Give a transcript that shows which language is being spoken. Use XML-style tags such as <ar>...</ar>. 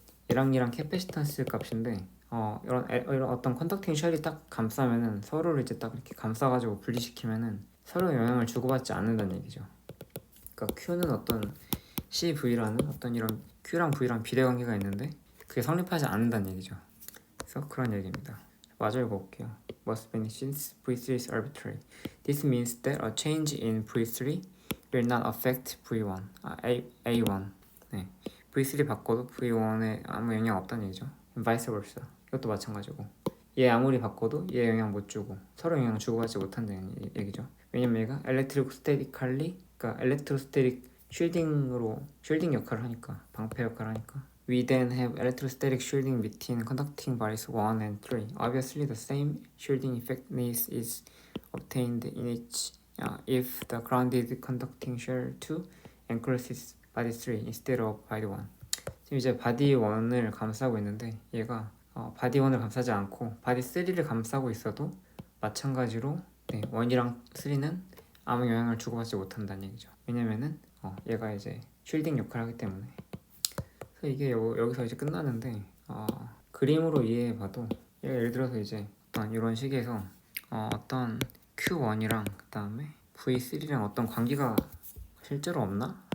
<ko>얘랑 캐패시턴스 값인데 이런 어떤 컨덕팅 쉘이 딱 감싸면은 서로를 이제 딱 이렇게 감싸가지고 분리시키면은 서로 영향을 주고받지 않는다는 얘기죠. 그러니까 Q는 어떤 CV라는 어떤 이런 Q랑 V랑 비례관계가 있는데 그게 성립하지 않는다는 얘기죠. 그래서 그런 얘기입니다. 마저 읽어볼게요.</ko> <en>Must be since V3 is arbitrary. This means that a change in V3 will not affect V1.</en> <ko>A1. 네. V3 바꿔도 V1에 아무 영향 없다는 얘기죠.</ko> <en>vice versa.</en> <ko>이것도 마찬가지고. 얘 아무리 바꿔도 얘 영향 못 주고 서로 영향 주고받지 못한다는 얘기죠. 왜냐면 얘가 electrostatically, 그러니까 electrostatic 쉴딩 역할을 하니까, 방패 역할을 하니까.</ko> <en>We then have electrostatic shielding between conducting bodies 1 and 3. Obviously, the same shielding effectiveness is obtained in each if the grounded conducting shell 2 encloses body 3 instead of body 1.</en> <ko>지금 이제 바디 1을 감싸고 있는데 얘가 바디 1을 감싸지 않고 바디 3를 감싸고 있어도 마찬가지로 1이랑 3는 아무 영향을 주고받지 못한다는 얘기죠. 왜냐면은 얘가 이제 쉴딩 역할을 하기 때문에. 그래서 이게 여기서 이제 끝나는데 그림으로 이해해봐도 얘가 예를 들어서 이제 어떤 이런 식에서 어떤 Q1이랑 그 다음에 V3랑 어떤 관계가 실제로 없나?</ko>